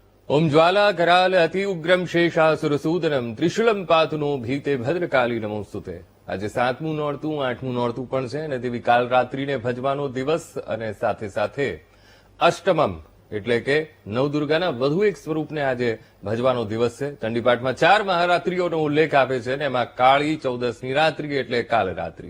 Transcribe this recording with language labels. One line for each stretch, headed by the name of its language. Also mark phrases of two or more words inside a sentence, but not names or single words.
Sanskrit: ओम ज्वाला कराल अति उग्रम शेषासुरसूदनम त्रिशूलम पातुनो भीते भद्रकाली नमोस्तुते।
Gujarati: આજે 7મું નોરતું 8મું નોરતું પણ છે અને તેવી કાલ રાત્રિને ભજવાનો દિવસ અને સાથે સાથે અષ્ટમમ એટલે કે નવદુર્ગાના વધુ એક સ્વરૂપને આજે ભજવાનો દિવસ છે। ચંડીપાઠમાં 4 મહારાત્રિઓનો ઉલ્લેખ આપે છે અને એમાં કાળી ચૌદસની રાત્રિ એટલે કાલ રાત્રિ।